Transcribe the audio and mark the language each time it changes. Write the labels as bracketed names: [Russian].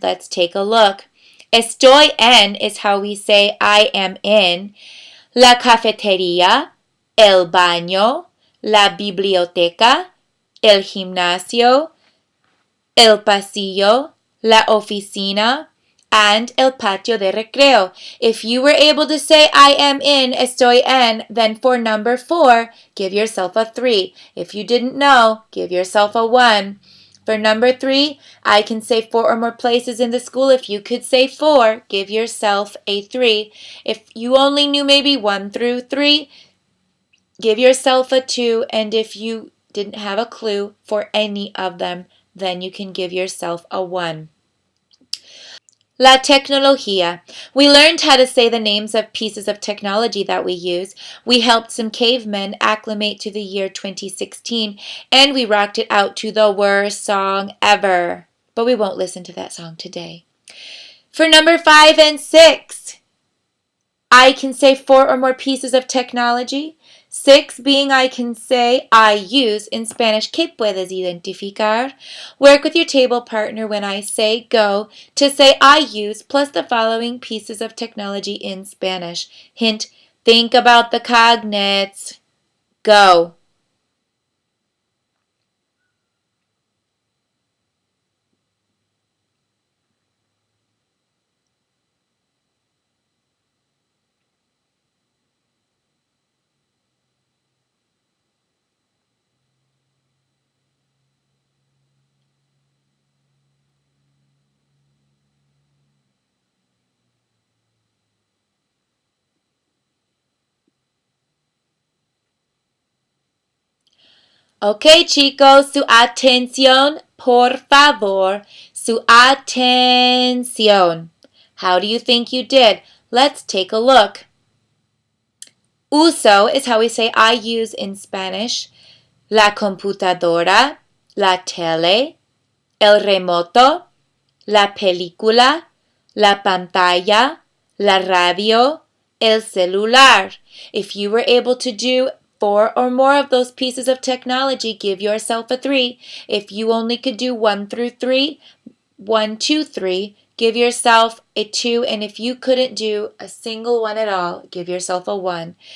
[English] Let's take a look. [Spanish] Estoy en [English] is how we say I am in. [Spanish] La cafetería, el baño, la biblioteca, el gimnasio, el pasillo, la oficina, and el patio de recreo. [English] If you were able to say I am in, [Spanish] estoy en, [English] then for number 4, give yourself a 3. If you didn't know, give yourself a 1. For number 3, I can say 4 or more places in the school. If you could say 4, give yourself a 3. If you only knew maybe 1 through 3, give yourself a 2. And if you didn't have a clue for any of them, then you can give yourself a 1. [Spanish] La tecnología. [English] We learned how to say the names of pieces of technology that we use. We helped some cavemen acclimate to the year 2016, and we rocked it out to the worst song ever. But we won't listen to that song today. For number 5 and 6, I can say 4 or more pieces of technology. 6 being I can say I use. In Spanish, [Spanish] ¿qué puedes identificar? [English] Work with your table partner when I say go to say I use plus the following pieces of technology in Spanish. Hint, think about the cognates. Go. [Spanish] Ok, chicos, su atención, por favor. Su atención. [English] How do you think you did? Let's take a look. Uso is how we say I use in Spanish. [Spanish] La computadora, la tele, el remoto, la película, la pantalla, la radio, el celular. [English] If you were able to do 4 or more of those pieces of technology, give yourself a 3. If you only could do 1 through 3, 1, 2, 3, give yourself a 2. And if you couldn't do a single one at all, give yourself a 1.